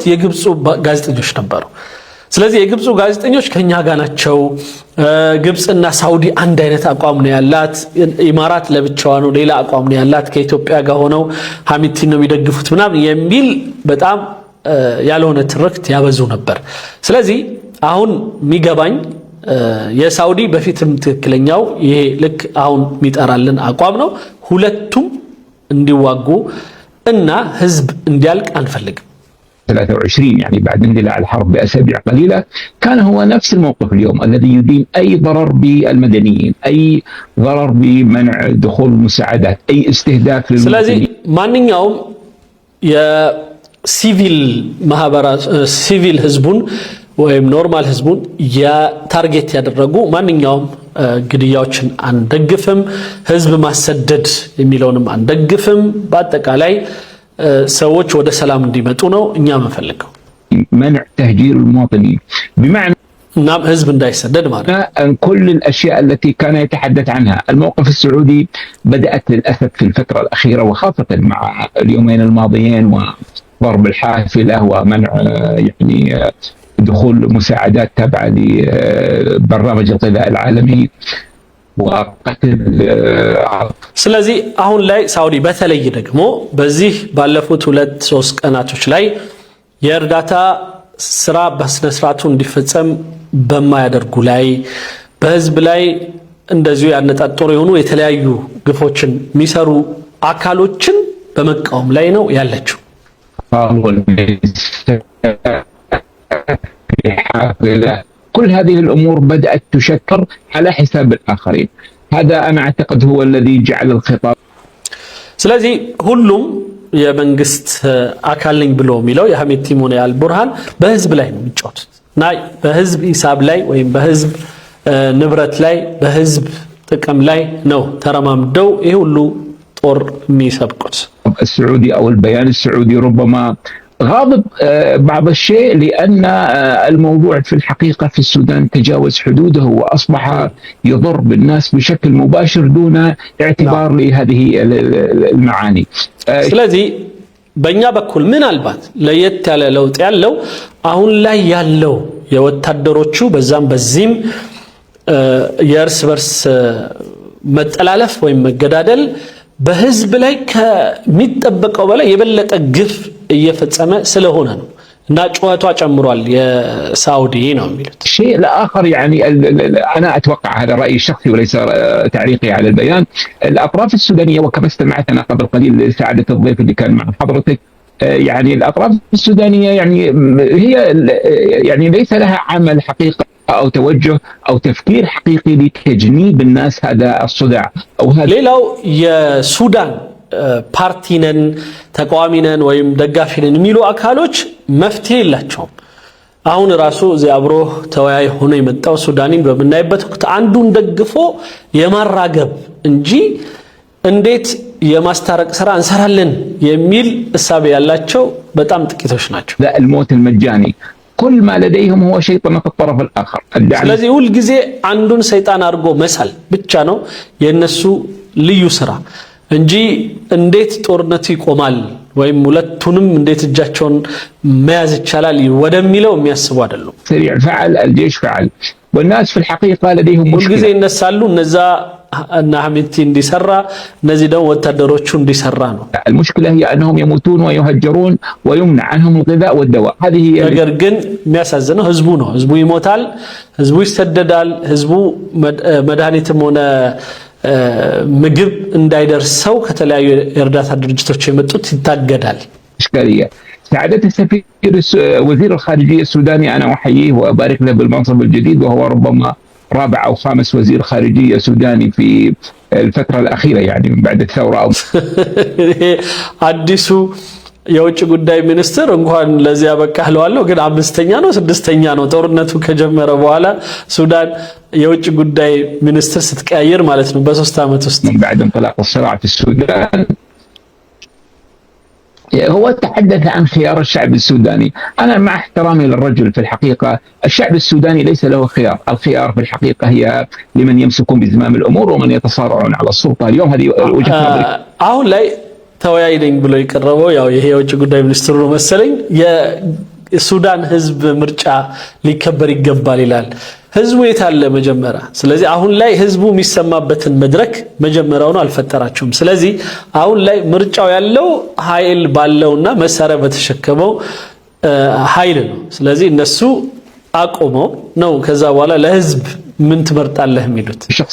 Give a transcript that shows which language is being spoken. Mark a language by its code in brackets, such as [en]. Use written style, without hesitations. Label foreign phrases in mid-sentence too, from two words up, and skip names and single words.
[am] የግብፁ ጋዜጠኞች ነበሩ። ስለዚህ የግብፁ ጋዜጠኞች ከኛ ጋር ናቸው፣ ግብፅና ሳውዲ አንድ አይነት አቋም ነው ያላት፣ ኢማራት ለብቻዋ ነው ሌላ አቋም ነው ያላት፣ ከኢትዮጵያ ጋር ሆነው ሐሚቲን ነው የሚደግፉት ምናምን የሚል በጣም ያልሆነ ትርክት ያበዙ ነበር። ስለዚህ አሁን የሚገባኝ የሳውዲ በፊትም ትክክለኛው ይሄ ልክ አሁን የሚጠራልን አቋም ነው። ሁለቱም እንዲዋጉ እና ህዝብ እንዲያልቅ አንፈልግም። [ar] 23 يعني بعد اندلاع الحرب بأسابيع قليلة كان هو نفس الموقف اليوم الذي يدين أي ضرر بالمدنيين، أي ضرر بمنع دخول المساعدات، أي استهداف للمدنيين. [am] ስለዚህ ማንኛውም ሲቪል ህዝቡን ወይም ኖርማል ህዝቡን ታርጌት ያደረጉ ማንኛውም ግድያዎችን አንደግፍም፣ ህዝብ ማሰደድ የሚለውንም አንደግፍም። በአጠቃላይ ሰዎች ወደ ሰላም እንዲመጡ ነው እኛ የምንፈልገው። [ar] منع تهجير المواطنين بمعنى نعم حزب [am] እንዳይሰደድ ማለት [ar] كل الاشياء التي كان يتحدث عنها الموقف السعودي بدات للاسف في الفتره الاخيره وخاصه مع اليومين الماضيين وضرب الحافله ومنع يعني دخول مساعدات تابعة لبرنامج الغذاء العالمي وقتل [am] ስለዚህ አሁን ላይ ሳውዲ በተለይ ደግሞ በዚህ ባለፉት 2-3 ቀናቶች ላይ የእርዳታ ስራ በስነ ስርዓቱ እንዲፈጸም በማያደርጉ ላይ በህዝብ ላይ እንደዚሁ ያነጣጠሩ የሆኑ የተለያዩ ግፎችን የሚሰሩ አካሎችን በመቃወም ላይ ነው ያለችው። [ar] كل هذه الأمور بدأت تشكر على حساب الآخرين. هذا أنا أعتقد هو الذي جعل الخطاب. [am] ስለዚህ ሁሉም የመንግስት አካል ነኝ ብሎ የሚለው የሐሚቲም ሆነ አልቡርሃን በህዝብ ላይ ነው የሚጫወቱት እና በህዝብ ሂሳብ ላይ ወይም በህዝብ ንብረት ላይ በህዝብ ጥቅም ላይ ነው ተረማምደው ይሄ ሁሉ ጦር የሚሰብቁት። [ar] السعودي أو البيان السعودي ربما غاضب بعض الشيء لأن الموضوع في الحقيقة في السودان تجاوز حدوده وأصبح يضر بالناس بشكل مباشر دون اعتبار لهذه المعاني. [am] ስለዚህ በእኛ በኩል ምናልባት ለየት ያለ ለውጥ ያለው አሁን ላይ ያለው የወታደሮቹ በዛም በዚህም የእርስ በርስ መጠላለፍ ወይም መገዳደል በህዝብ ላይ ከሚጠበቀው በላይ የበለጠ ግፍ እየፈጸመ ስለሆነ ነው እና ጩኸቷ ጨምሯል የሳውዲ ነው የሚሉት። [ar] الشيء الآخر يعني أنا أتوقع هذا رأيي الشخصي وليس تعليقي على البيان. الأطراف السودانية وكما استمعت أنا قبل قليل لسعادة الضيف اللي كان مع حضرتك يعني الأطراف السودانية هي يعني ليس لها عمل حقيقة أو توجه أو تفكير حقيقي لتجنيب الناس هذا الصداع أو هذا. [am] ሌላው የሱዳን ፓርቲነን ተቋሚነን ወይም ደጋፊነን የሚሉ አካሎች መፍትሄ የላቸውም። አሁን ራሱ እዚህ አብሮ ተወያይ ሆኖ የመጣው ሱዳኒን በመናይበት ወቅት አንዱን ደግፎ የማራገብ እንጂ እንዴት የማስታረቅ ስራ እንሰራለን የሚል እሳቤ ያላቸው በጣም ጥቂቶች ናቸው። [ar] الموت المجاني كل ما لديهم هو شيطنة الطرف الآخر. [am] ስለዚህ ሁል ጊዜ አንዱን ሰይጣን አድርጎ መሳል ብቻ ነው የነሱ ልዩ ስራ እንጂ እንዴት ጦርነቱ ይቆማል ወይም ሁለቱንም እንዴት እጃቸውን መያዝ ይቻላል ወደሚለው የሚያስቡ አይደሉም። [ar] سريع فعل الجيش فعل والناس في الحقيقة لديهم [am] ሁል ጊዜ [ar] مشكلة. [am] እነሳሉ እነዛ እና ሐሚቲ እንዲሰራ እነዚህ ደግሞ ወታደሮቹ እንዲሰራ ነው። [ar] المشكلة هي أنهم يموتون ويهجرون ويمنع عنهم الغذاء والدواء. هذه هي [am] ነገር ግን የሚያሳዝነው ህዝቡ ነው። ህዝቡ ይሞታል፣ ህዝቡ ይሰደዳል፣ ህዝቡ መድኃኒትም ሆነ ምግብ እንዳይደርሰው ከተለያዩ የእርዳታ ድርጅቶች የመጡት ይታገዳል። [ar] إشكالية. سعادة السفير وزير الخارجية السوداني أنا أحييه وأبارك له بالمنصب الجديد وهو ربما رابع أو خامس وزير خارجية سوداني في الفترة الأخيرة يعني من بعد الثورة. [am] አዲሱ የውጭ ጉዳይ ሚኒስትር እንኳን ለዚያ በቃህ ለዋለው ግን አምስተኛ ነው ስድስተኛ ነው ጦርነቱ ከጀመረ በኋላ ሱዳን የውጭ ጉዳይ ሚኒስትር ስትቀያየር ማለት ነው በ3 አመት ውስጥ [ar] من بعد انطلاق الصراع في السودان هو تحدث عن خيار الشعب السوداني. أنا مع احترامي للرجل في الحقيقة الشعب السوداني ليس له خيار. الخيار في الحقيقة هي لمن يمسكون بزمام الأمور ومن يتصارعون على السلطة اليوم. هذه وجهة نظري. [am] አሁን ላይ ተወያይ ነኝ ብሎ የቀረበው ያው ይሄ የውጭ ጉዳይ ሚኒስትሩ ነው መሰለኝ የሱዳን ህዝብ ምርጫ ሊከበር ይገባል ይላል። ህዝቡ የታለ መጀመሪያ? ስለዚህ አሁን ላይ ህዝቡ የሚሰማበትን መድረክ መጀመሪያው ነው አልፈጠራቸውም። ስለዚህ አሁን ላይ ምርጫው ያለው ኃይል ባለውና መሳሪያ በተሸከመው ኃይል ነው። ስለዚህ እነሱ አቆመው ነው ከዛ በኋላ ለህዝብ ምን ትመርጣለህ የሚሉት